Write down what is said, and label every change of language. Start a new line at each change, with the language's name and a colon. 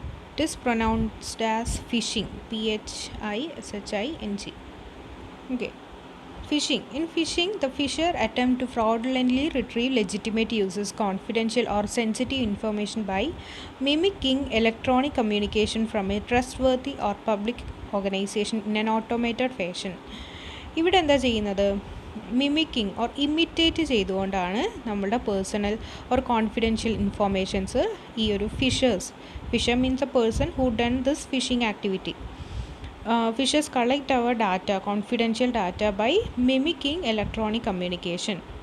English: It is pronounced as phishing, PHISHING. Okay, Phishing. In phishing, the fisher attempt to fraudulently retrieve legitimate users' confidential or sensitive information by mimicking electronic communication from a trustworthy or public organization in an automated fashion.
Malayalam: ഇവിടെ എന്താ ചെയ്യുന്നത്, mimicking or imitate ചെയ്തുകൊണ്ടാണ് നമ്മളുടെ personal or confidential informations ഈ ഒരു
English: Fisher means a person who done this phishing activity. Fishers collect our data, confidential data, by mimicking electronic communication.